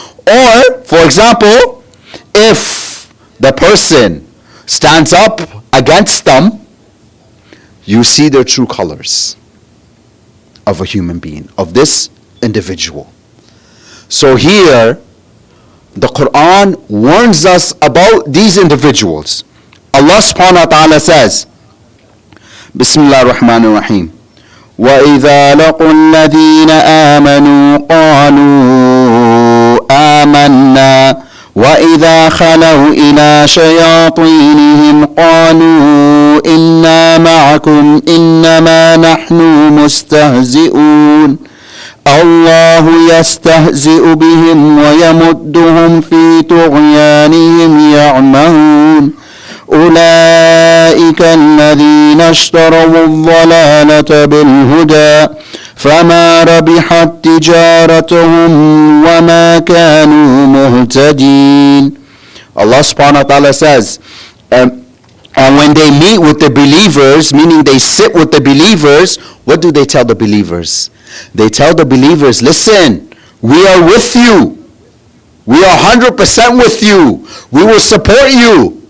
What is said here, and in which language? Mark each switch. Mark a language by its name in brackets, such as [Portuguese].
[English] Or, for example, if the person stands up against them, you see their true colors of a human being, of this individual. So here, the Quran warns us about these individuals. Allah subhanahu wa ta'ala says, Bismillah ar-Rahman ar-Rahim, [Arabic] وَإِذَا لَقُوا الَّذِينَ آمَنُوا قَالُوا آمَنَّا وَإِذَا خَلَوْا إِلَى شَيَاطِينِهِمْ قَالُوا إِنَّا مَعَكُمْ إِنَّمَا نَحْنُ مُسْتَهْزِئُونَ الله يستهزئ بهم ويمدهم في طغيانهم يعمهون أولئك الذين اشتروا الضلالة بالهدى فما ربحت تجارتهم وما كانوا مهتدين. [English] Allah subhanahu wa ta'ala says, and when they meet with the believers, meaning they sit with the believers, what do they tell the believers? They tell the believers, listen, we are with you. We are 100% with you. We will support you.